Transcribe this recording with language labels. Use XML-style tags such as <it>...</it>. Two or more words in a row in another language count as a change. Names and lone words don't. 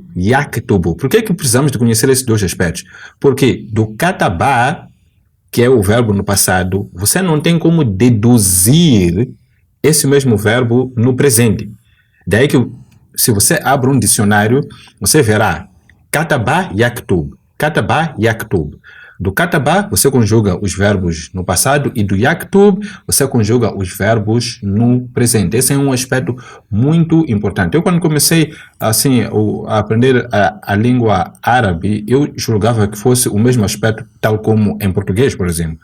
<pt>Yaktubu. Por que precisamos de conhecer esses 2 aspectos? Porque do kataba, que é o verbo no passado, você não tem como deduzir esse mesmo verbo no presente. Daí que, se você abre um dicionário, você verá</pt> <ar>كتب يكتب. كتب يكتب.</ar> <pt>Do kataba, você conjuga os verbos no passado e do yaktub, você conjuga os verbos no presente. Esse é um aspecto muito importante. Eu, quando comecei assim, a aprender a língua árabe, eu julgava que fosse o mesmo aspecto, tal como em português, por exemplo.</pt>